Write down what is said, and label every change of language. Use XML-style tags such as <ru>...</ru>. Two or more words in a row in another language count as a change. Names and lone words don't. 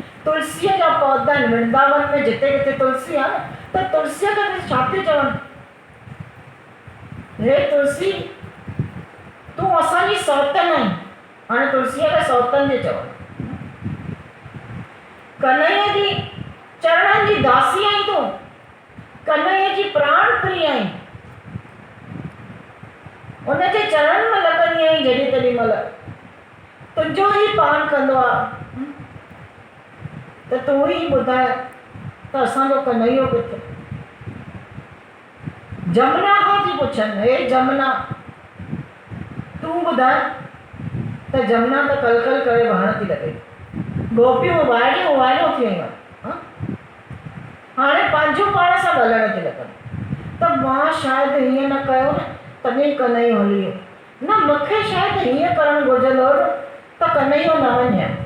<sd>तुलसीअ जा पौधा आहिनि वृंदावन में, जिते किथे तुलसी आहे न, त तुलसीअ खे छा थी चवनि, हे तुलसी तूं असांजी सौतन आहीं। हाणे तुलसीअ खे सौतन थी चवनि। कन्हैया जी चरणनि जी दासी आहीं तूं, कन्हैया जी प्राण प्रिय आहीं। उनजे चरणनि में लॻंदी आहीं जॾहिं तेॾी महिल तुंहिंजो ई पान कंदो आहे। त तूं ई ॿुधाए त असांजो कन्हैयो किथे। जमुना खां थी पुछनि, हे जमुना तूं ॿुधाए। त जमुना त कल कल करे वहण थी लॻे। गोपियूं वाइड़ियूं थी वयूं आहिनि, हाणे पंहिंजो पाण सां ॻाल्हाइण थी लॻनि। त मां शायदि हीअं न कयो न तॾहिं कन्हैयो हली वियो, न मूंखे शायदि हीअं करणु घुरिजंदो हो त कन्हैयो न वञे।</sd>